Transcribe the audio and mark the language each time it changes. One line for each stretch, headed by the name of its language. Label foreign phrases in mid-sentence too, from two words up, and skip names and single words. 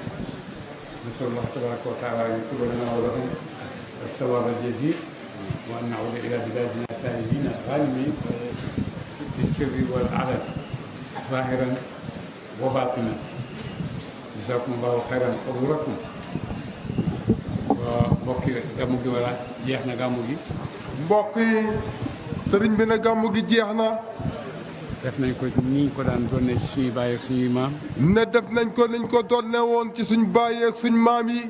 Arabic: نسأل الله تبارك وتعالى أن يكتب لنا ولهم الثواب الجزيل، وأن نعود إلى بلادنا سالمين غانمين في السر والعلن، ظاهرا وباطنا. جزاكم الله خيرا حضوركم.
Wolof: mbokk yi gàmmu gi wala jeex na gàmmu gi. mbokk yi sëriñ bi ne gàmmu gi jeex na. def nañ ko ni ñu ko daan doonee ci suñuy baay ak suñuy maam. ne def nañ ko niñ ko doonee woon ci suñ baay ak suñ maam yi.